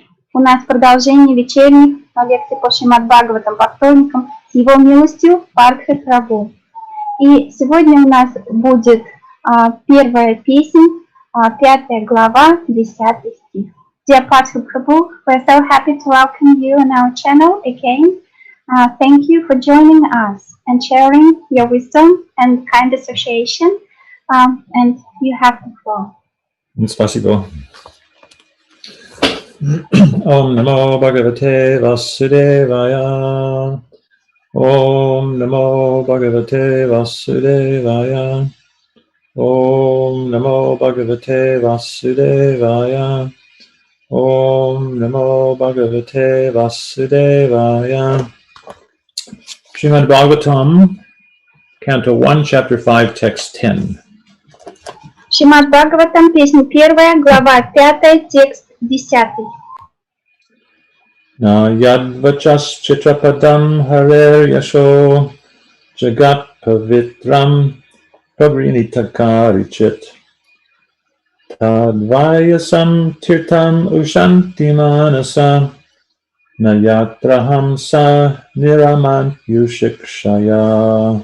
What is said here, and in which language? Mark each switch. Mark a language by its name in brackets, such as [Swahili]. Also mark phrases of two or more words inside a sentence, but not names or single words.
[Russian] У нас продолжение вечерних лекций по Шримад Бхагаватам по вторникам с его милостью Партха прабху. И сегодня у нас будет первая песнь, 5 глава, 10 стих. [English] Dear Partha Prabhu, we're so happy to welcome you on our channel again. Thank you for joining us and sharing your wisdom and kind association. And you have the floor. [Russian] Спасибо. [Sanskrit] ॐ नमो भगवते वासुदेवाय. ॐ नमो भगवते वासुदेवाय. ॐ नमो भगवते वासुदेवाय. ॐ नमो भगवते वासुदेवाय. [English] Shrimad Bhagavatam, Canto 1, Chapter 5, Text 10. [Russian] Шримад Бхагаватам, песня 1, глава 5, текст 10. [Sanskrit] न यद्वचश्चित्रपदं हरेर्यशो जगत्पवित्रं प्रगृणीत कर्हिचित् तद्वायसं तीर्थमुशन्ति मानसा न यत्र हंसा निरमन्त्युशिक्क्षयाः.